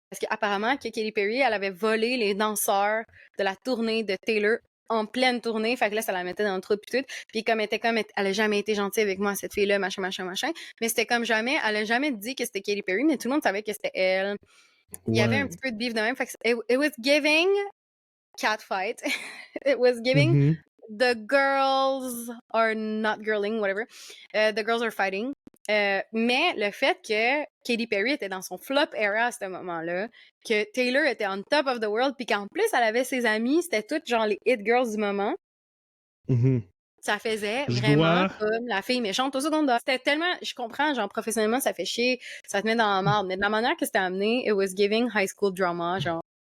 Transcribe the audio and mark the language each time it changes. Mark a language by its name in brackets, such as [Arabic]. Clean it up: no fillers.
[French] Parce qu'apparemment, Katy Perry, elle avait volé les danseurs de la tournée de Taylor en pleine tournée. Fait que là, ça la mettait dans le trou pis tout. Puis comme elle a jamais été gentille avec moi, cette fille-là, machin. Mais c'était comme jamais, elle a jamais dit que c'était Katy Perry, mais tout le monde savait que c'était elle. Il y avait un petit peu de beef de même. [English] Fait que it was giving catfight. It was giving the girls are not girling, whatever. The girls are fighting. [French] Mais le fait que Katy Perry était dans son flop era à ce moment-là, que Taylor était on top of the world, puis qu'en plus, elle avait ses amis, c'était toutes genre les hit girls du moment. Ça faisait vraiment comme la fille méchante au secondaire. C'était tellement, je comprends, genre professionnellement, ça fait chier, ça te met dans la merde, mais de la manière que c'était amené, it was giving high school drama, genre.